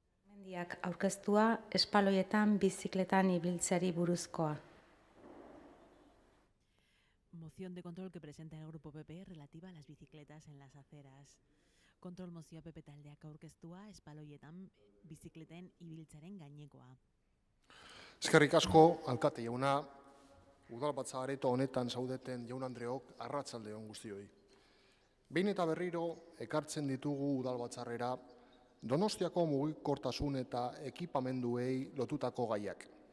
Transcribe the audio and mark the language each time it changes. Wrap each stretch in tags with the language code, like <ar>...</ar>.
<eu>mendiak aurkeztua espaloietan bizikletan ibiltzeari buruzkoa.</eu> <es>Moción de control que presenta el Grupo PP relativa a las bicicletas en las aceras.</es> <eu>Kontrol mozioa PP taldeak aurkeztua espaloietan bizikleten ibiltzaren gainekoa. Eskerrik asko, alkate jauna, udalbatza areto honetan zaudeten jaun Andreok arratsalde on guztioi. Behin eta berriro ekartzen ditugu udalbatzarrera Donostiako mugikortasun eta ekipamenduei lotutako gaiak.</eu>